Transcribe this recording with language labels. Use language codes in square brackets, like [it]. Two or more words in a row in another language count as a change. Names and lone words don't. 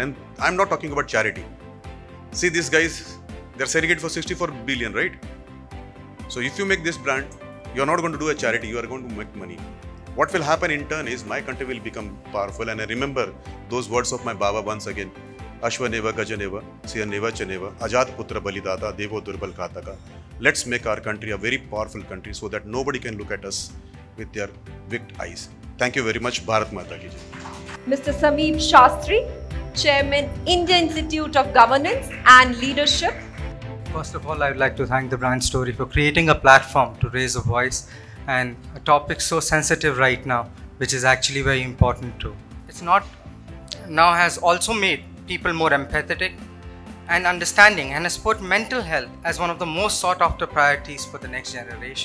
[en] And I'm not talking about charity. See these guys, they're selling it for 64 billion, right? So if you make this brand, you're not going to do a charity, you are going to make money. What will happen in turn is my country will become powerful. And I remember those words of my Baba once again. [sa] Ashvaneva Gajaneva, Siyaneva Chaneva, Ajat Putra Balidata, Devo Durbal Kataka. [en] Let's make our country a very powerful country so that nobody can look at us with their wicked eyes. Thank you very much. [hi] Bharat Mata ki jai. [en] Mr. Sameep Shastri, Chairman, India Institute of Governance and Leadership. First of all, I would like to thank the Brand Story for creating a platform to raise a voice and a topic so sensitive right now, which is actually very important too. It's not now has also made people more empathetic and understanding and has put mental health as one of the most sought after priorities for the next generation.